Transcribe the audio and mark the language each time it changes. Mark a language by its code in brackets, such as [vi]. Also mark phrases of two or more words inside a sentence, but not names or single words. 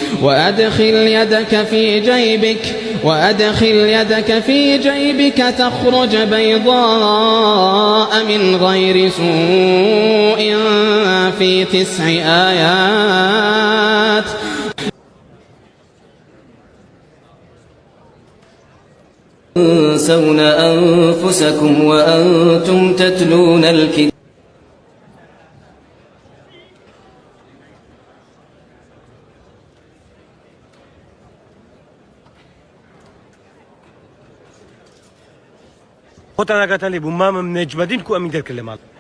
[ar] وأدخل يدك في جيبك تخرج بيضاء من غير سوء في 9 آيات تنسون أنفسكم وأنتم تتلون الكتاب [ckb] خۆتان ئاگاتان لێ بوو مامم نەجمەدین کو ئەمین دەرکرد لە ماڵ